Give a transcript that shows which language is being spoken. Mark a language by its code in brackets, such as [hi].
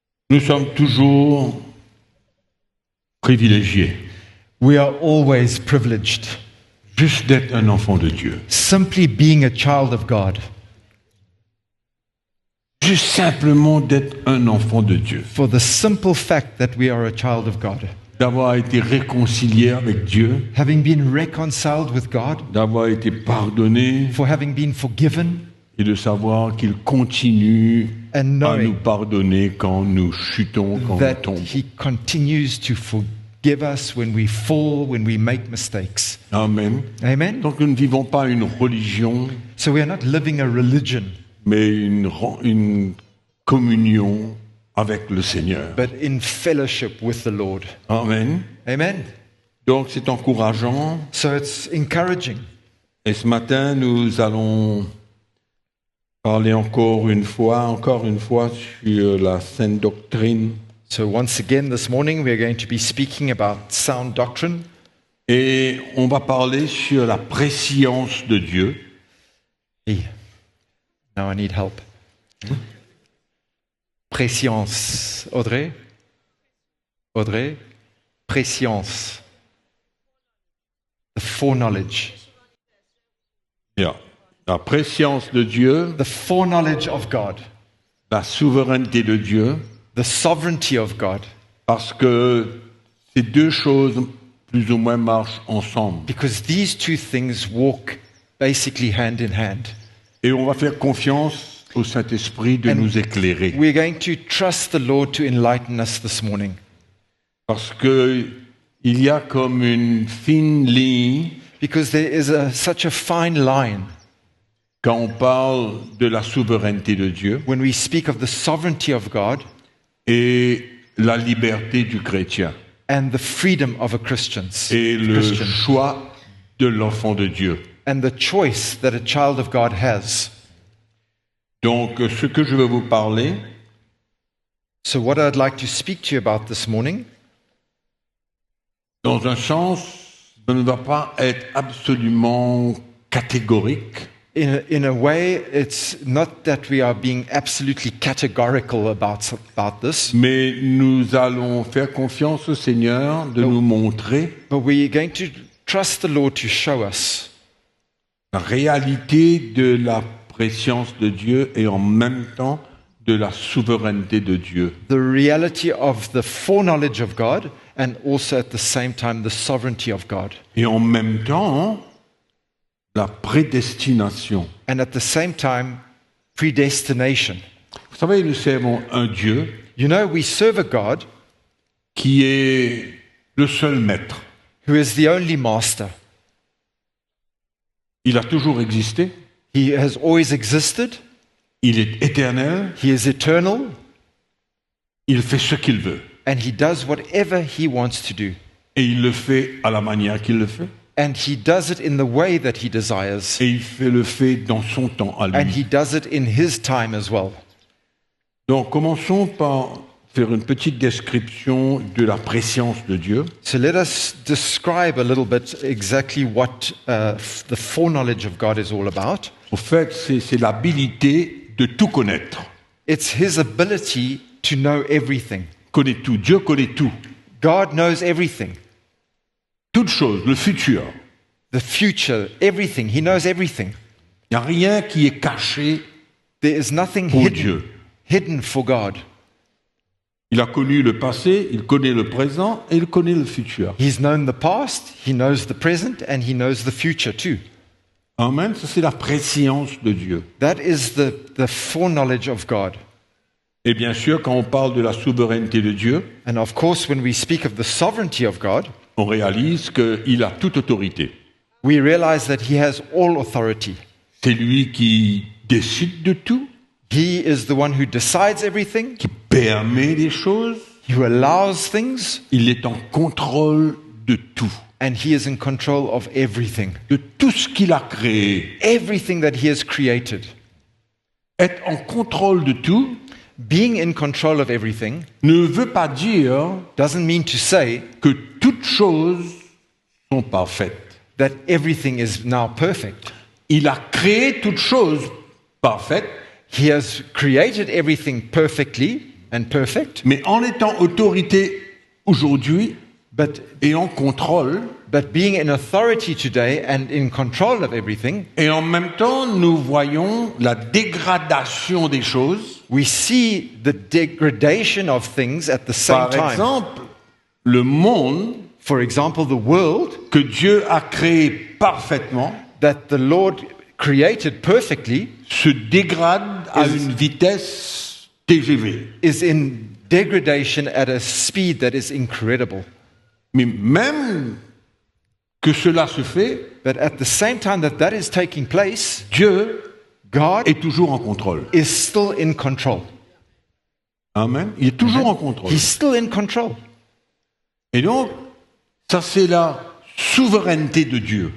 [fr] Nous sommes toujours privilégiés, [en] We are always privileged. [fr] juste d'être un enfant de Dieu. [en] Simply being a child of God. [fr] Juste simplement d'être un enfant de Dieu. [en] For the simple fact that we are a child of God. [fr] D'avoir été réconcilié avec Dieu, [en] Having been reconciled with God, [fr] d'avoir été pardonné [en] for having been forgiven, [fr] et de savoir qu'il continue [en] and [fr] à nous [en] knowing [fr] pardonner quand nous chutons, quand nous [en] that [fr] tombons. [en] He continues to forgive us when we fall, when we make mistakes. [fr] Amen. [en] Amen? [fr] Donc nous ne vivons pas une religion, [en] So we are not living a religion, [fr] mais une communion avec le Seigneur. [en] but in fellowship with the Lord. [fr] Amen. [en] Amen? [fr] Donc c'est encourageant. [en] So it's encouraging. [fr] Et ce matin, nous allons parler encore une fois sur la sainte doctrine. [en] So once again this morning we're going to be speaking about sound doctrine. [fr] Et on va parler sur la préscience de Dieu. [en] Hey, now I need help. [fr] Préscience. Audrey? Audrey? Préscience. [en] The foreknowledge. Yeah. [fr] La préscience de Dieu, [en] The foreknowledge of God. [fr] la souveraineté de Dieu, [en] The sovereignty of God. [fr] parce que ces deux choses, plus ou moins, marchent ensemble. [en] Because these two things walk basically hand in hand. [fr] Et on va faire confiance au Saint-Esprit de [en] And [fr] nous éclairer. [en] We're going to trust the Lord to enlighten us this morning. [fr] Parce que il y a comme une fine ligne [en] Because there is such a fine line [fr] quand on parle de la souveraineté de Dieu [en] when we speak of the sovereignty of God [fr] et la liberté du chrétien [en] and the freedom of a Christian, [fr] et le choix de l'enfant de Dieu. [en] and the choice that a child of God has. [fr] Donc, ce que je veux vous parler, [en] So what I'd like to speak to you about this morning, [fr] dans un sens, ça ne va pas être absolument catégorique, [en] in a way, it's not that we are being absolutely categorical about this, [fr] mais nous allons faire confiance au Seigneur de nous montrer [en] but we're going to trust the Lord to show us [fr] la réalité de la préscience de Dieu et en même temps de la souveraineté de Dieu. [en] the reality of the foreknowledge of God and also at the same time the sovereignty of God. [fr] Et en même temps, la prédestination. [en] And at the same time, predestination. [fr] Vous savez, nous servons un Dieu [en] You know, we serve a God [fr] qui est le seul maître. [en] who is the only master. [fr] Il a toujours existé, [en] He has always existed. [fr] il est éternel, [en] He is eternal. [fr] il fait ce qu'il veut. [en] And he does whatever he wants to do. [fr] Et il le fait à la manière qu'il le fait. [en] And he does it in the way that he desires. [fr] Et il le fait dans son temps à [en] And [fr] lui. [en] he does it in his time as well. [fr] Donc commençons par faire une petite description de la préscience de Dieu. [en] So let us describe a little bit exactly what the foreknowledge of God is all about. [fr] Au fait, c'est l'habilité de tout connaître. [en] It's his ability to know everything. [fr] Connaît tout. Dieu connaît tout. [en] God knows everything. [fr] Toutes choses, le futur. [en] The future, everything. He knows everything. [fr] Il n'y a rien qui est caché [en] There is nothing [fr] pour Dieu. [en] hidden for God. [fr] Il a connu le passé, il connaît le présent et il connaît le futur. [en] He's known the past, he knows the present, and he knows the future too. [fr] Amen. Ça, c'est la préscience de Dieu. [en] That is the foreknowledge of God. [fr] Et bien sûr, quand on parle de la souveraineté de Dieu, [en] And of course, when we speak of the sovereignty of God, [fr] on réalise qu'il a toute autorité. [en] we realize that he has all authority. [fr] C'est lui qui décide de tout, [en] He is the one who decides everything, [fr] qui permet des choses. [en] who allows things, [fr] Il est en contrôle de tout. [en] and he is in control of everything. [fr] De tout ce qu'il a créé. [en] Everything that he has created. [fr] être en contrôle de tout [en] being in control of everything, [fr] ne veut pas dire [en] doesn't mean to say [fr] que toutes choses sont parfaites. [en] that everything is now perfect. [fr] Il a créé toutes choses parfaites, [en] He has created everything perfectly and perfect, [fr] mais en étant autorité aujourd'hui [en] but [fr] et en contrôle, [en] being in authority today and in control of everything, [fr] et en même temps nous voyons la dégradation des choses. [en] we see the degradation of things at the same [fr] Par [en] time. [fr] exemple, le monde [en] For example, the world [fr] que Dieu a créé parfaitement [en] that the Lord created perfectly [fr] se dégrade à une vitesse TGV. [en] is in degradation at a speed that is incredible. [fr] Mais même que cela se fait, [en] But at the same time that is taking place, [fr] Dieu [en] God [fr] est toujours en contrôle. [en] is still in control. [fr] Amen. Il est toujours en contrôle. [en] He's still in control. [fr] Et donc, ça c'est la souveraineté de Dieu.